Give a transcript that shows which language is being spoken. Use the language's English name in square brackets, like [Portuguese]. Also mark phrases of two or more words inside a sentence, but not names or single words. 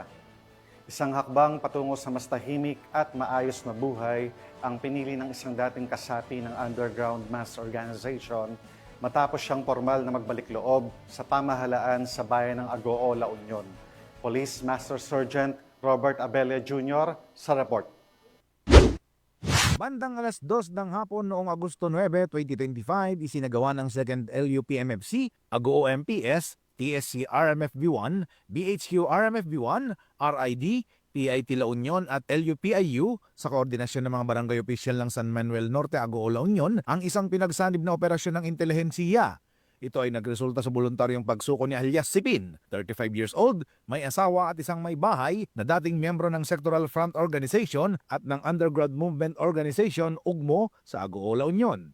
[Filipino] Isang hakbang patungo sa mas tahimik at maayos na buhay ang pinili ng isang dating kasapi ng [English] underground mass organization [Filipino] matapos siyang formal na magbalik loob sa pamahalaan sa bayan ng Agoo, La Union. Police Master Sergeant Robert Abella Jr. sa report. Bandang alas 2 ng hapon noong Agosto 9, 2025, isinagawa ng 2nd LUPMFC, Agoo MPS, TSC RMFB1, BHQ RMFB1, RID, PIT La Union at LUPIU sa koordinasyon ng mga barangay opisyal ng San Manuel Norte, Agoo, La Union ang isang pinagsanib na operasyon ng intelihensiya. Ito ay nagresulta sa voluntaryong pagsuko ni alias Sipin, [English] 35 years old, [Filipino] may asawa at isang may bahay na dating miyembro ng Sectoral Front Organization at ng Underground Movement Organization UGMO sa Agoola Union.